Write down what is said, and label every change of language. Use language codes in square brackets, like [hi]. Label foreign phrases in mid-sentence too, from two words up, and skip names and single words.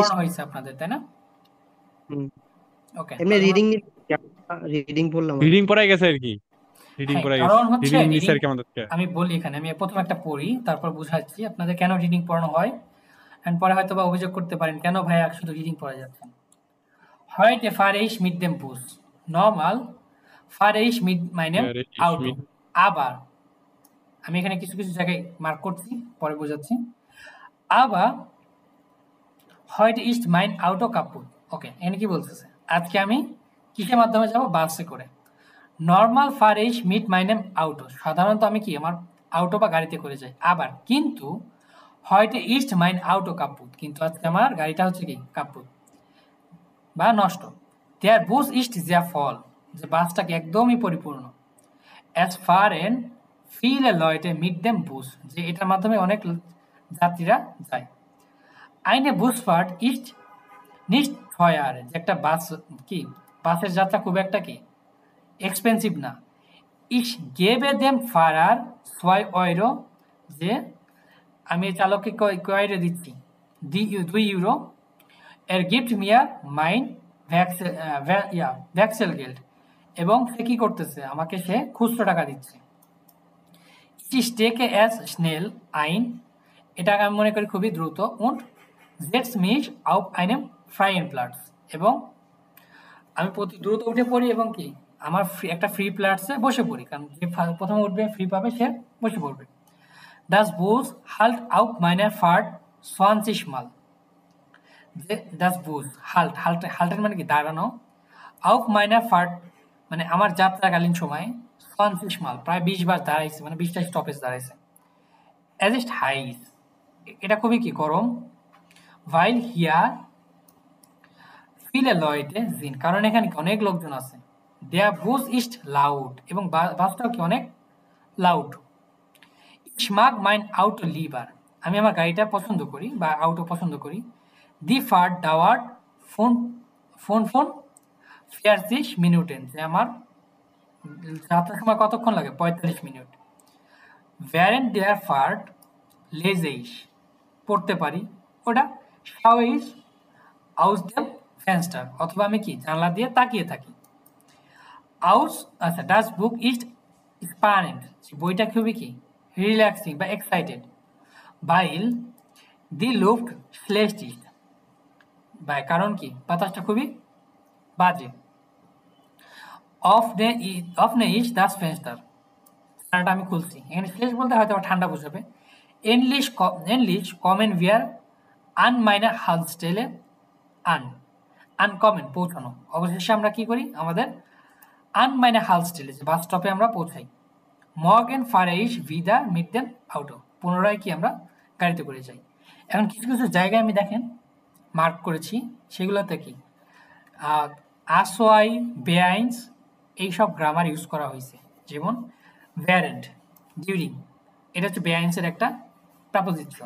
[bn] পড়ানো হয়েছে আপনাদের, তাই না? ওকে, এমনি রিডিং পড়লাম আর রিডিং কি। পড়াই গেছে আর কি, রিডিং হ্যাঁ, পড়াই গেছে, কারণ হচ্ছে রিডিং নিছে রিডিং আর কি আমাদেরকে। আমি বলি এখানে, আমি প্রথম একটা পড়ি তারপর বুঝাচ্ছি আপনাদের কেন রিডিং পড়ানো হয়, এন্ড পরে হয়তো বা অভিযোগ করতে পারেন কেন ভাই শুধু রিডিং পড়া যাচ্ছে। [de] Heute fahre ich mit dem Bus. Normal fahre ich mit meinem Auto. [bn] Aber আমি এখানে কিছু কিছু জায়গায় মার্ক করছি, পরে বোঝাচ্ছি। [de] Aber heute ist mein Auto kaputt. [bn] ওকে, এখানে কি বলতেছে? আজকে আমি কিসের মাধ্যমে যাব? বাসে করে। [de] নর্মাল fahre ich mit meinem Auto. [bn] সাধারণত আমি কি আমার অটো বা গাড়িতে করে যাই। আবার কিন্তু [de] heute ist mein Auto kaputt. [bn] কিন্তু আজকে আমার গাড়িটা হচ্ছে কি কাপুত বা নষ্ট। [de] Der Bus ist sehr voll. [bn] যে বাসটা কি একদমই পরিপূর্ণ। [de] Es fahren viele Leute mit dem Bus. [bn] যে এটার মাধ্যমে অনেক যাত্রীরা যায়। [de] Eine Busfahrt ist nicht teuer. [bn] যে একটা বাস কি বাসের যাত্রা খুব একটা কি এক্সপেন্সিভ না। [de] Ich gebe dem Fahrer 2 Euro, [bn] যে আমি চালককে কয় ইউরো দিচ্ছি, 2 ইউরো। [de] Er gibt mir mein Wechselgeld, [bn] এবং সে কি করতেছে, আমাকে সে খুচরো টাকা দিচ্ছে। [de] Ich stecke es schnell ein, [bn] এটা আমি মনে করি খুবই দ্রুত। [de] Und setz mich auf einem freien Platz, [bn] এবং আমি দ্রুত উঠে পড়ি এবং কি আমার একটা ফ্রি প্ল্যাটসে বসে পড়ি, কারণ যে প্রথমে উঠবে ফ্রি পাবে সে বসে পড়বে। [de] Das Bus halt auf meiner Fahrt 20 Mal, যে das Bus halten [bn] মানে কি দাঁড়ানো, [de] auf meiner Fahrt [bn] মানে আমার যাত্রাকালীন সময় 20 Mal প্রায় 20 বার দাঁড়াইছে, মানে 20টা স্টপেজ দাঁড়াইছে। [de] Es ist heiß, [bn] এটা খুবই কি গরম। [de] Weil hier viele Leute sind, [bn] কারণ এখানে অনেক লোকজন আছে। [de] Der Bus ist laut, [bn] এবং বাসটাও কি অনেক লাউড। [de] Ich mag mein Auto lieber, [bn] আমি আমার গাড়িটা পছন্দ করি বা auto পছন্দ করি। [de] Die Fahrt dauert 45 Minuten, [bn] যে আমার যাত্রার সময় কতক্ষণ লাগে, 45 মিনিট। [de] Während der Fahrt lese ich, [bn] পড়তে পারি, ওটা [de] schaue ich aus dem Fenster, [bn] অথবা আমি কি জানলা দিয়ে তাকিয়ে থাকি। আচ্ছা, [de] das Buch ist spannend, [bn] বইটা খুবই কি রিল্যাক্সিং বা এক্সাইটেড। [de] Weil die Luft schlecht ist, [bn] কারণ কি বাতাসটা খুবই বাজে। [de] Öffne ich das Fenster, [bn] জানালাটা আমি খুলছি, এখানে schlecht বলতে হয়তো ঠান্ডা বোঝাবে। [de] Endlich kommen wir an meine Haltestelle an, [bn] আনকমন পৌঁছানো। অবশেষে আমরা কি করি, আমাদের [de] an meine Haltestelle, [bn] যে বাস স্টপে আমরা পৌঁছাই। [de] Morgen fahre ich wieder mit dem Auto, [bn] পুনরায় কি আমরা গাড়িতে করে যাই। এখন কিছু কিছু জায়গায় আমি দেখেন মার্ক করেছি, সেগুলোতে কি আসোয়াই, বেআইনস, এইসব [en] grammar use [bn] করা হয়েছে। যেমন während, ডিউরিং, এটা হচ্ছে বেআইনসের একটা প্রাপোজিশন।